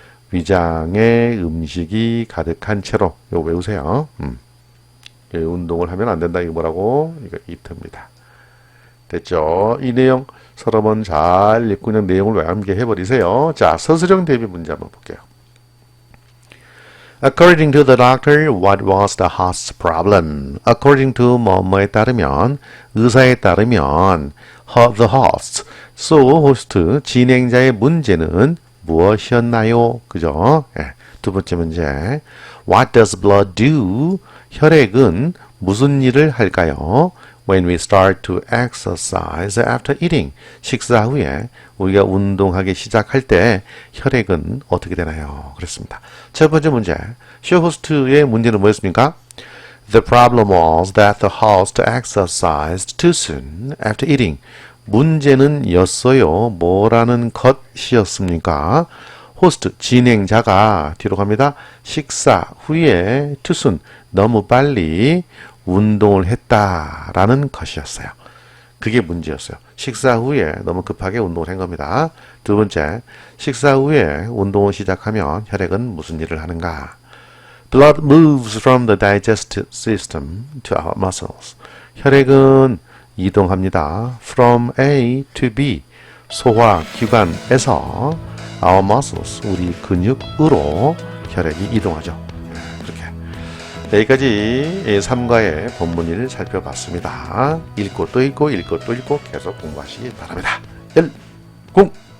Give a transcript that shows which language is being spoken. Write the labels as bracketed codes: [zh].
[ko] 위장에 음식이 가득한 채로 이거 외우세요. 운동을 하면 안 된다. 이거 뭐라고? 이거 이트입니다. 됐죠? 이 내용 서로 한번 잘 읽고 그냥 내용을 암기해 버리세요. 자, 서술형 대비 문제 한번 볼게요. [en] According to the doctor, what was the host's problem? [ko] According to 뭐뭐에 따르면, 의사에 따르면, the host, so host, 진행자의 문제는 무엇이었나요? 그죠? 예, 두 번째 문제. [en] What does blood do? [ko] 혈액은 무슨 일을 할까요? [en] When we start to exercise after eating. [ko] 식사 후에 우리가 운동하기 시작할 때 혈액은 어떻게 되나요? 그렇습니다. 첫 번째 문제. 쇼 호스트의 문제는 뭐였습니까? [en] The problem was that the host exercised too soon after eating. [ko] 문제는 였어요. 뭐라는 것이었습니까? 호스트, 진행자가 뒤로 갑니다. 식사 후에 too soon, 너무 빨리 운동을 했다라는 것이었어요. 그게 문제였어요. 식사 후에 너무 급하게 운동을 한 겁니다. 두 번째, 식사 후에 운동을 시작하면 혈액은 무슨 일을 하는가? [en] Blood moves from the digestive system to our muscles. [ko] 혈액은 이동합니다. From A to B. 소화기관에서 our muscles, 우리 근육으로 혈액이 이동하죠. 여기까지 3과의 본문 1을 살펴봤습니다. 읽고 또 읽고 읽고 또 읽고 계속 공부하시기 바랍니다. 1, 0